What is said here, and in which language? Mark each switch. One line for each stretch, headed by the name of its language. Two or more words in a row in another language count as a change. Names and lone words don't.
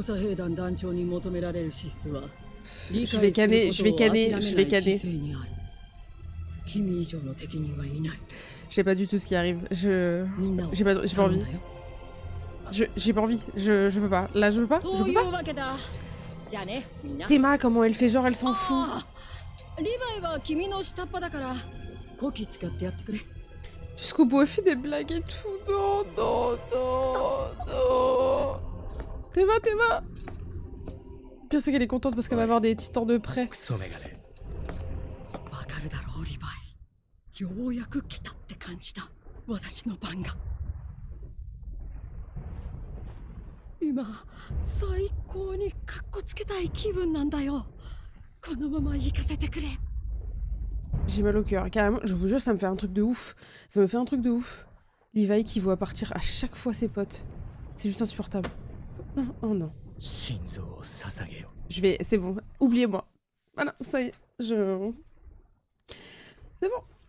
French: Je vais canner.
Japanese: 君以上の敵人はいない。
French: Je sais pas du tout ce qui arrive.
Japanese: みんなを
French: J'ai pas envie.
Japanese: 頼んだよ。
French: J'ai pas envie. Je peux pas. Là, je peux pas. Je
Japanese: と
French: peux
Japanese: い
French: pas.
Japanese: うわけだ。じゃあね、みんな。
French: Rima, comment elle fait genre, elle s'en fout.
Japanese: ああ、リヴァイは君の下っ端だから、こき使ってやってくれ。
French: Jusqu'au bout, elle fait des blagues et tout. Non, non, non, non. Théma. Le pire, c'est qu'elle est contente parce qu'elle va avoir des titans de près.
Japanese: クソメガネ。わかるだろう、リヴァイ。ようやく来たって感じだ。私の番が。今、最高にカッコつけたい気分なんだよ。このまま行かせてくれ。
French: J'ai mal au cœur. Carrément, je vous jure, ça me fait un truc de ouf. Ça me fait un truc de ouf. Levi qui voit partir à chaque fois ses potes. C'est juste insupportable. Non, oh non.
Japanese: 心臓を捧げよ。
French: Je vais... C'est bon. Oubliez-moi. Voilà, ça y est. Je... C'est bon.